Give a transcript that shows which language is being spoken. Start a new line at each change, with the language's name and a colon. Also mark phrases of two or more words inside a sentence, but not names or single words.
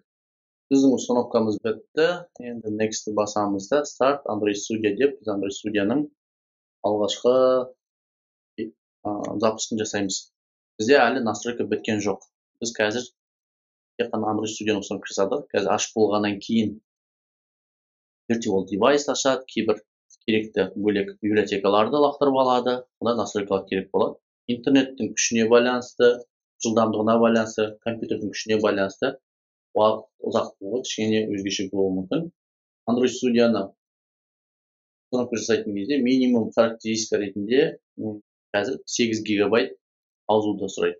Kazakh: Біздің установкамыз бітті. Енді next басамыз да start Android Studio деп, біз Android Studio'ның алғашқы запускын жасаймыз. Бізде әлі настройка біткен жоқ. Біз қазір тек қана Android Studio'ны установка жасадық. Қазір ашып болғаннан кейін
English: virtual device
Kazakh: ашады, кейбір керекті бөлек библиотекаларды лақтырып алады. Онда настройкалар керек болады. Интернеттің күшіне байланысты, жылдамдығына байланысты, компьютердің күшіне байланысты уақыт ұзақ болуы кішкене өзгеше болуы мүмкін. Android Studio'ны установка жасайтын кезде минимум характеристика ретінде қазір 8 гигабайт ауызуды сұрайды.